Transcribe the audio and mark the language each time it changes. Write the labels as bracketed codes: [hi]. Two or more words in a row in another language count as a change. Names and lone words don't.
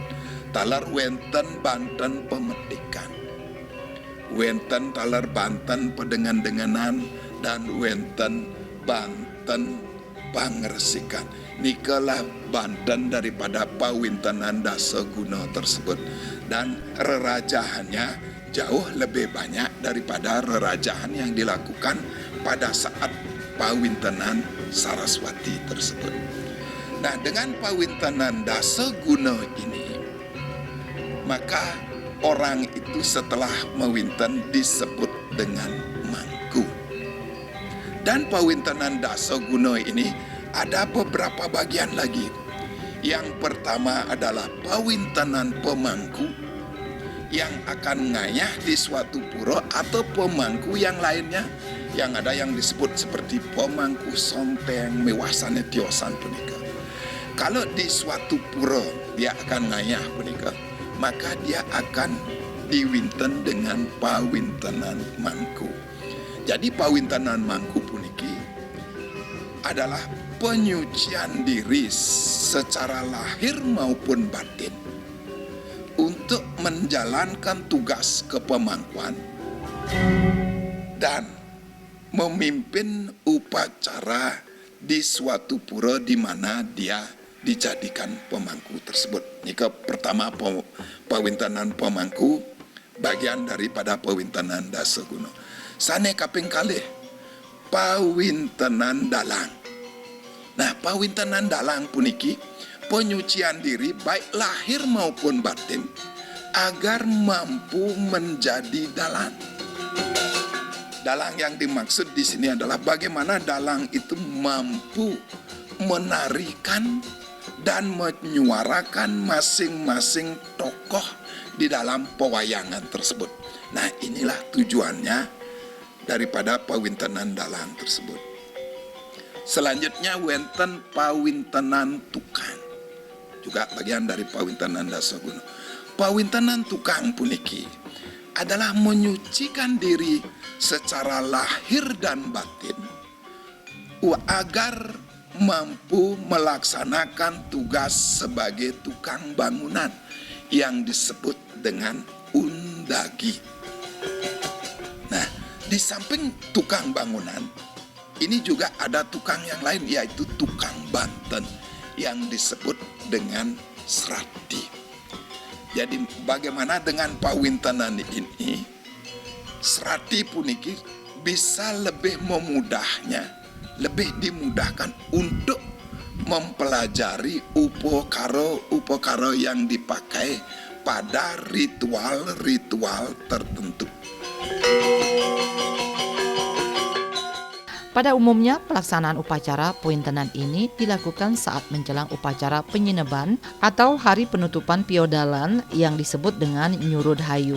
[ban] Talar wenten Banten pemetikan, wenten talar Banten pedengan-denganan, dan wenten Banten pangresikan. [id] Nikalah Banten daripada pawintenan dasa guna tersebut, dan rerajahannya jauh lebih banyak daripada rerajahan yang dilakukan pada saat pawintenan Saraswati tersebut. Nah, dengan pawintenan dasa guna ini, maka orang itu setelah mawinten disebut dengan mangku. Dan pawintenan dasa guna ini ada beberapa bagian lagi. Yang pertama adalah pawintenan pemangku yang akan ngayah di suatu pura, atau pemangku yang lainnya yang ada yang disebut seperti pemangku [ban] sonteng mewasane tiosan punika. [id] Kalau di suatu pura dia akan [ban] ngayah punika, [id] maka dia akan diwinten dengan pawintenan mangku. Jadi pawintenan mangku puniki adalah penyucian diri secara lahir maupun batin untuk menjalankan tugas kepemangkuan dan memimpin upacara di suatu pura di mana dia dijadikan pemangku tersebut. Nika pertama pawintenan pemangku, bagian daripada pawintenan dasa guna. [ban] Sane kaping kalih pawintenan dalang. [id] Nah, pawintenan dalang puniki penyucian diri baik lahir maupun batin agar mampu menjadi dalang. Dalang yang dimaksud di sini adalah bagaimana dalang itu mampu menarikan dan menyuarakan masing-masing tokoh di dalam pewayangan tersebut. Nah, inilah tujuannya daripada pawintenan dalang tersebut. Selanjutnya wenten pawintenan tukang, juga bagian dari pawintenan dasa guna. Pawintenan tukang puniki adalah menyucikan diri secara lahir dan batin agar mampu melaksanakan tugas sebagai tukang bangunan yang disebut dengan undagi. Nah, di samping tukang bangunan, ini juga ada tukang yang lain, yaitu tukang Banten yang disebut dengan serati. Jadi bagaimana dengan pawintenan ini, serati puniki bisa lebih lebih dimudahkan untuk mempelajari upakara yang dipakai pada ritual-ritual tertentu. Pada umumnya, pelaksanaan upacara pawintenan ini dilakukan saat menjelang upacara penyineban atau hari penutupan piodalan yang disebut dengan Nyurud Hayu.